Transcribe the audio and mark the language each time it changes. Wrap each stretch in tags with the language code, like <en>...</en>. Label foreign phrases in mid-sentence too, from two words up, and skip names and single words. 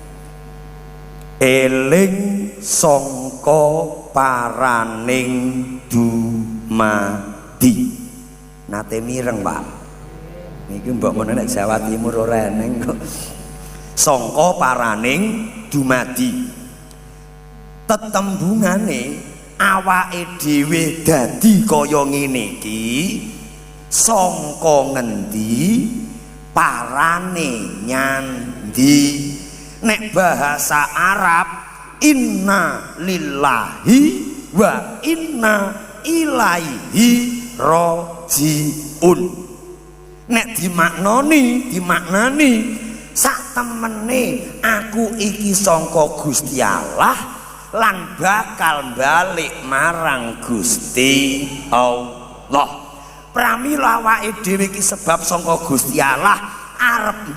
<jv>eling sangka paraning dumadi nate mireng Pak niki mbok menawa nek Jawa Timur ora eneng kok sangka paraning dumadi tetembungane awake dhewe dadi kaya ngene iki sangka ngendi parane nyandi nek bahasa Arab</jv> <ar>إنا لله وإنا إليه راجعون</ar> <jv>nek dimaknani sak temene aku iki sangka Gusti Allah lan bakal balik marang Gusti Allah pramila awake dhewe iki sebab sangka Gusti Allah arep</jv>